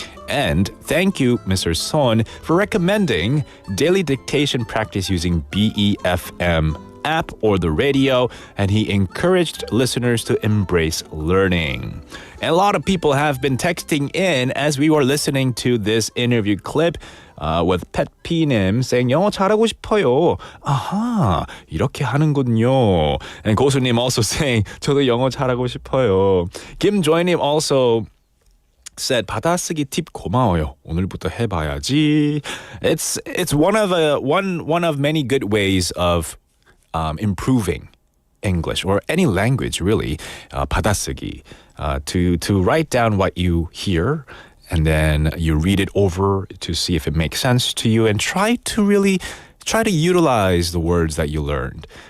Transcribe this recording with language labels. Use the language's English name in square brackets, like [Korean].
[English] And thank you, Mr. Son, for recommending daily dictation practice using BEFM app or the radio, and he encouraged listeners to embrace learning. And a lot of people have been texting in as we were listening to this interview clip with Pet P-님 saying [Korean] 영어 잘하고 싶어요. 아하, 이렇게 하는군요. [English] And 고수님 also saying [Korean] 저도 영어 잘하고 싶어요. [English] 김조이님 also said [Korean] 받아쓰기 팁 고마워요. 오늘부터 해봐야지. [English] It's one of many good ways of improving English or any language really. 받아쓰기 to write down what you hear and then you read it over to see if it makes sense to you and try to utilize the words that you learned.